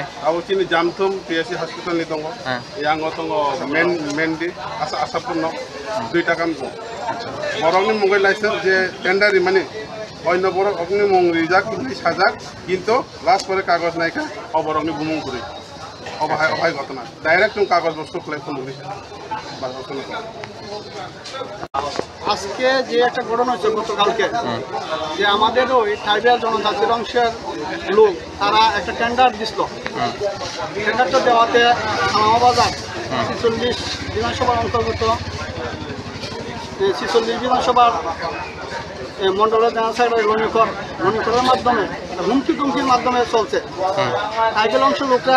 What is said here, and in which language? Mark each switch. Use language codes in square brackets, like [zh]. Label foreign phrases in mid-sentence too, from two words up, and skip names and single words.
[trp] अब तिनि जामथुम पीएससी हॉस्पिटल नि दङ यांगो दङ मेनदि आसापुरन दुइटा काम दङ बरंनि मुगै लाइसेंस जे टेन्डारि माने अन्य बरक अग्नि मुं रिजाक नि साजाक किन्तु लास्ट परे कागज नायका अबरंनि बुमुं गुरै अबहाय घटना डाइरेक्ट जों कागज बस्तु खलाय फुलुरि [bn] আজকে যে একটা ঘটনা হচ্ছে গতকালকে যে আমাদের ওই ট্রাইবাল জনজাতির অংশের লোক তারা একটা টেন্ডার দিছিল টেন্ডারটা দেওয়াতে বাজার 46 বিধানসভার অন্তর্গত 46 বিধানসভার মন্ডলের সেক্রেটারি রনিকরের মাধ্যমে হুমকির মাধ্যমে চলছে ট্রাইবাল অংশের লোকরা